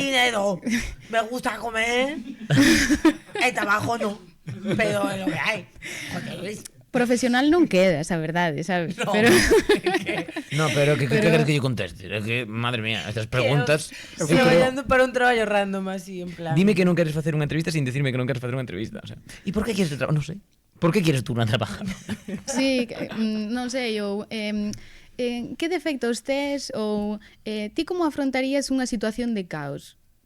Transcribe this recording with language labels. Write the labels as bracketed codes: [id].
[es] dinero, me gusta comer, el trabajo no, pero es lo que hay. Joder, [gl] profesional non quedas, a verdade, sabes? No, Pero No, pero que queres que yo conteste? É que, madre mía, estas preguntas... Estoy traballando para un traballo random así, en plan. Dime que non queres facer unha entrevista sin decirme que non queres facer unha entrevista. O sea, e por que quieres trabajar? Non sei. Por que quieres tú non trabajar? sí, non sei, ou que defectos tes ou ti como afrontarías unha situación de caos?